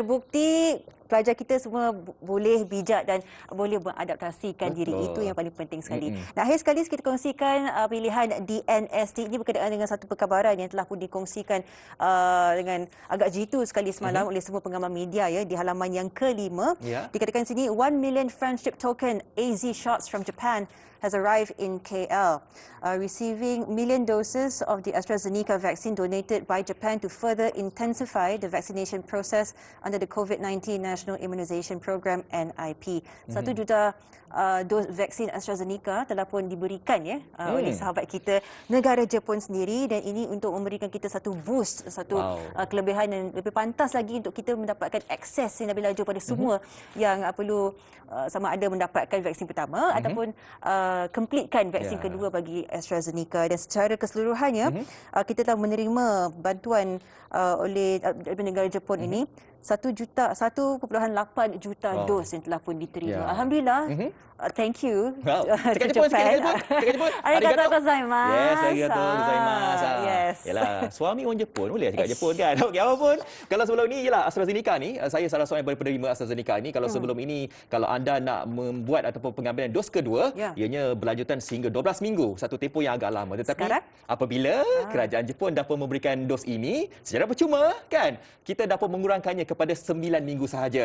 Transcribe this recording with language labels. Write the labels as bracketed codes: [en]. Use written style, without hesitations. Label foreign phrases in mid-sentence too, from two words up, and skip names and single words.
[ms] Tapi terbukti pelajar kita semua boleh bijak dan boleh mengadaptasikan diri. Itu yang paling penting sekali. Nah, akhir sekali kita kongsikan pilihan DNST ini berkaitan dengan satu perkabaran yang telah pun dikongsikan dengan agak jitu sekali semalam oleh semua pengamal media ya di halaman yang ke-5. Dikatakan sini [en] 1 million friendship token AZ shots from Japan has arrived in KL, receiving million doses of the AstraZeneca vaccine donated by Japan to further intensify the vaccination process under the COVID-19 National Immunization Program (NIP). [ms] 1 juta dos vaksin AstraZeneca telah pun diberikan oleh sahabat kita negara Jepun sendiri, dan ini untuk memberikan kita satu boost, satu kelebihan yang lebih pantas lagi untuk kita mendapatkan akses yang lebih laju pada semua yang perlu sama ada mendapatkan vaksin pertama ataupun completekan vaksin kedua bagi AstraZeneca. Dan secara keseluruhannya kita telah menerima bantuan oleh negara Jepun ini 1.8 juta dos yang telah pun diterima. [en] Alhamdulillah. Thank you. [ms] Cakap Jepun sikit, cakap Jepun. [ja] ありがとうございます. Yes, ありがとうございます. [ms] Yes. Yalah, suami orang Jepun, boleh cakap Jepun kan. Okey, apapun. Kalau sebelum ni, yalah, AstraZeneca ni, saya salah seorang yang penerima AstraZeneca ni. Kalau sebelum ini, kalau anda nak membuat ataupun pengambilan dos kedua, ianya berlanjutan sehingga 12 minggu. Satu tempoh yang agak lama. Tetapi apabila kerajaan Jepun dapat memberikan dos ini secara percuma, kan, kita dapat mengurangkannya kepada 9 minggu sahaja.